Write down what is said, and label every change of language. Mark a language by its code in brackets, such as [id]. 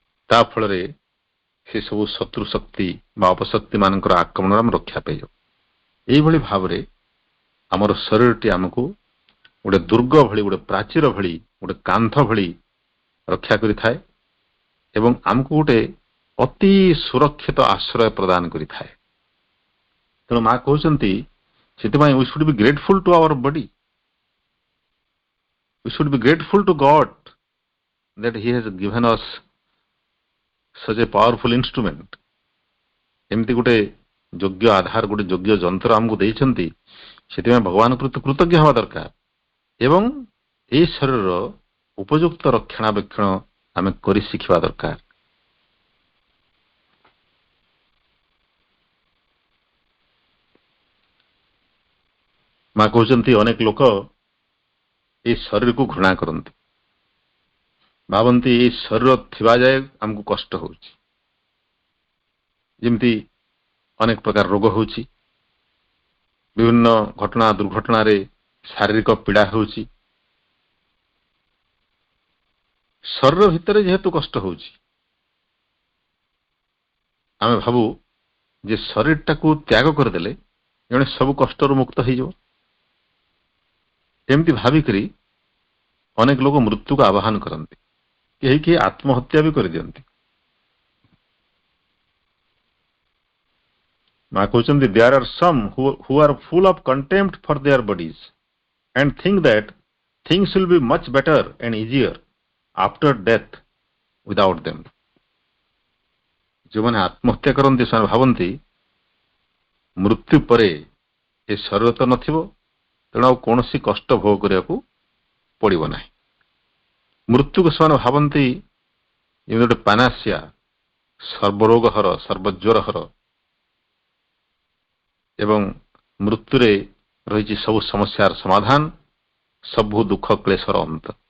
[or] ତା ଫଳରେ ସେ ସବୁ ଶତ୍ରୁ ଶକ୍ତି ବା ଅପଶକ୍ତି ମାନଙ୍କର ଆକ୍ରମଣରୁ ଆମେ ରକ୍ଷା ପାଇଯାଉ। ଏଇଭଳି ଭାବରେ ଆମର ଶରୀରଟି ଆମକୁ ଗୋଟେ ଦୁର୍ଗ ଭଳି, ଗୋଟେ ପ୍ରାଚୀର ଭଳି, ଗୋଟେ କାନ୍ଥ ଭଳି ରକ୍ଷା କରିଥାଏ ଏବଂ ଆମକୁ ଗୋଟେ ଅତି ସୁରକ୍ଷିତ ଆଶ୍ରୟ ପ୍ରଦାନ କରିଥାଏ। ତେଣୁ ମା କହୁଛନ୍ତି ସେଥିପାଇଁ [en] we should be grateful to our body. We should be grateful to God that he has given us such a powerful instrument. [or] ଏମିତି ଗୋଟେ ଯୋଗ୍ୟ ଆଧାର, ଗୋଟେ ଯୋଗ୍ୟ ଯନ୍ତ୍ର ଆମକୁ ଦେଇଛନ୍ତି। ସେଥିପାଇଁ ଭଗବାନ ପ୍ରତି କୃତଜ୍ଞ ହେବା ଦରକାର ଏବଂ ଏହି ଶରୀରର ଉପଯୁକ୍ତ ରକ୍ଷଣାବେକ୍ଷଣ ଆମେ କରି ଶିଖିବା ଦରକାର। ମା କହୁଛନ୍ତି ଅନେକ ଲୋକ ଏହି ଶରୀରକୁ ଘୃଣା କରନ୍ତି, ଭାବନ୍ତି ଏହି ଶରୀର ଥିବା ଯାଏ ଆମକୁ କଷ୍ଟ ହେଉଛି। ଯେମିତି ଅନେକ ପ୍ରକାର ରୋଗ ହେଉଛି, ବିଭିନ୍ନ ଘଟଣା ଦୁର୍ଘଟଣାରେ ଶାରୀରିକ ପୀଡ଼ା ହେଉଛି। ଶରୀର ଭିତରେ ଯେହେତୁ କଷ୍ଟ ହେଉଛି, ଆମେ ଭାବୁ ଯେ ଶରୀରଟାକୁ ତ୍ୟାଗ କରିଦେଲେ ଜଣେ ସବୁ କଷ୍ଟରୁ ମୁକ୍ତ ହେଇଯିବ। ଏମିତି ଭାବିକରି ଅନେକ ଲୋକ ମୃତ୍ୟୁକୁ ଆବାହନ କରନ୍ତି, କେହି କେହି ଆତ୍ମହତ୍ୟା ବି କରିଦିଅନ୍ତି। ମା କହୁଛନ୍ତି [en] there are some who are full of contempt for their bodies and think that things will be much better and easier after death without them। [or] ଯେଉଁମାନେ ଆତ୍ମହତ୍ୟା କରନ୍ତି ସେମାନେ ଭାବନ୍ତି ମୃତ୍ୟୁ ପରେ ଏ ଶରୀର ତ ନଥିବ, ତେଣୁ ଆଉ କୌଣସି କଷ୍ଟ ଭୋଗ କରିବାକୁ ପଡ଼ିବ ନାହିଁ। ମୃତ୍ୟୁକୁ ସେମାନେ ଭାବନ୍ତି ଏମିତି ଗୋଟେ ପାନାସିଆ, ସର୍ବରୋଗ ହର, ସର୍ବଜ୍ୱର ହର, ଏବଂ ମୃତ୍ୟୁରେ ରହିଛି ସବୁ ସମସ୍ୟାର ସମାଧାନ, ସବୁ ଦୁଃଖ କ୍ଲେଶର ଅନ୍ତ।